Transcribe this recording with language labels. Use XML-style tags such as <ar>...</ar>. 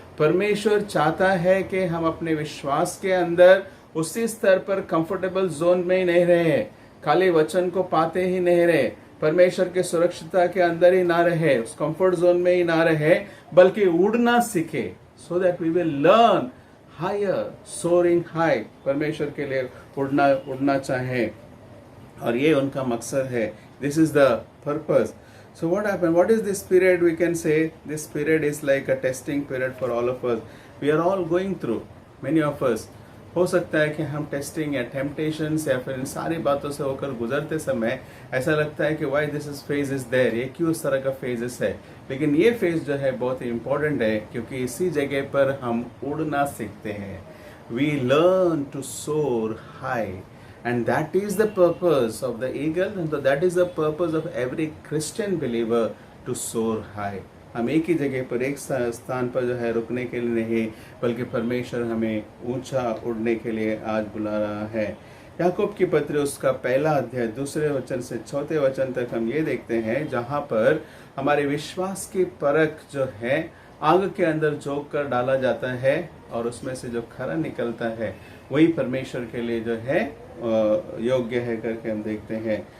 <hi>परमेश्वर चाहता है कि हम अपने विश्वास के अंदर उसी स्तर पर कंफर्टेबल जोन में ही नहीं रहे, खाली वचन को पाते ही नहीं रहे, परमेश्वर के सुरक्षिता के अंदर ही ना रहे, उस कंफर्ट जोन में ही ना रहे, बल्कि उड़ना सीखे,</hi> <en>So that we will learn higher, soaring high.</en> <hi>परमेश्वर के लिए उड़ना चाहे, और ये उनका मकसद है।</hi> <en>This is the purpose. So what happened? What is this period? We can say this period is like a testing period for all of us. We are all going through, many of us.</en> <hi>हो सकता है कि हम testing या temptation या फिर इन सारी बातों से होकर गुजरते समय ऐसा लगता है कि</hi> <en>why this is phase is there,</en> <hi>ये क्यों इस तरह का फेजेस है। लेकिन ये फेज जो है बहुत ही इंपॉर्टेंट है, क्योंकि इसी जगह पर हम उड़ना सीखते हैं।</hi> <en>We learn to soar high, and that is the purpose of the eagle, and that is the purpose of every Christian believer to soar high.</en> <hi>हम एक ही जगह पर, एक स्थान पर जो है रुकने के लिए नहीं, बल्कि परमेश्वर हमें ऊंचा उड़ने के लिए आज बुला रहा है। याकूब की पत्री उसका पहला अध्याय 2 वचन से 4 वचन तक हम ये देखते हैं, जहाँ पर हमारे विश्वास की परख जो है आग के अंदर झोंक कर डाला जाता है, और उसमें से जो खरा निकलता है वही परमेश्वर के लिए जो है योग्य है करके हम देखते हैं।</hi>